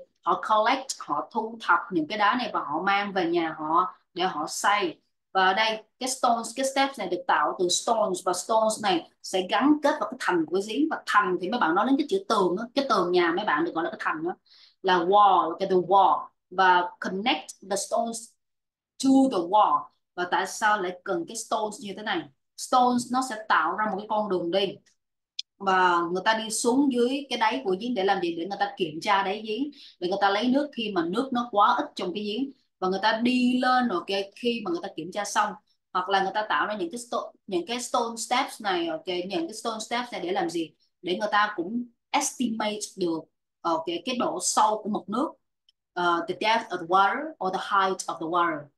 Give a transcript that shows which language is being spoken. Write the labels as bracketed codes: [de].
[vi] Họ collect, họ thu thập những cái đá này và họ mang về nhà họ để họ xây. Và ở đây cái stones, cái steps này được tạo từ stones, và stones này sẽ gắn kết vào cái thành của giếng. Và thành thì mấy bạn nói đến cái chữ tường đó, cái tường nhà mấy bạn được gọi là cái thành đó, là wall, cái từ wall. Và [en] connect the stones to the wall. [vi] Và tại sao lại cần cái stones như thế này? Stones nó sẽ tạo ra một cái con đường đi, và người ta đi xuống dưới cái đáy của giếng để làm gì? Để người ta kiểm tra đáy giếng, để người ta lấy nước khi mà nước nó quá ít trong cái giếng. Và người ta đi lên, ok, khi mà người ta kiểm tra xong. Hoặc là người ta tạo ra những cái stone steps này, ok, những cái stone steps này để làm gì? Để người ta cũng estimate được, ok, cái độ sâu của mực nước. [en] The depth of the water or the height of the water.